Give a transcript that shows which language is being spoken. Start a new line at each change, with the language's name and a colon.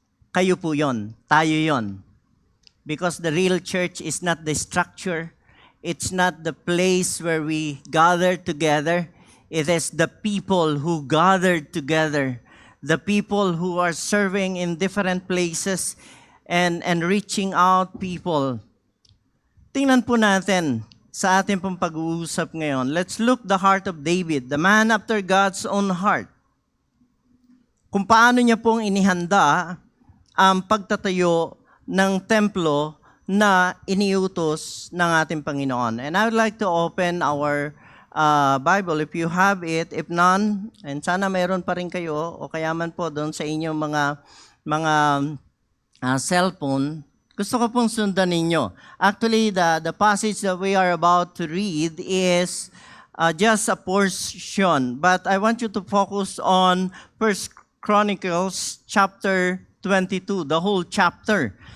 Filipino: Kayo po yon, tayo yon.
English: Because the real church is not the structure, it's not the place where we gather together, it is the people who gathered together, the people who are serving in different places and reaching out people.
Filipino: Tingnan po natin sa ating pong pag-uusap ngayon.
English: Let's look the heart of David, the man after God's own heart.
Filipino: Kung paano niya pong inihanda ang pagtatayo ng templo na iniutos ng ating Panginoon.
English: And I would like to open our Bible if you have it. If none, and
Filipino: sana mayroon pa rin kayo o kaya man po doon sa inyong mga cellphone, gusto ko pong sundan ninyo.
English: Actually, the passage that we are about to read is just a portion, but I want you to focus on 1 Chronicles chapter 22, the whole chapter.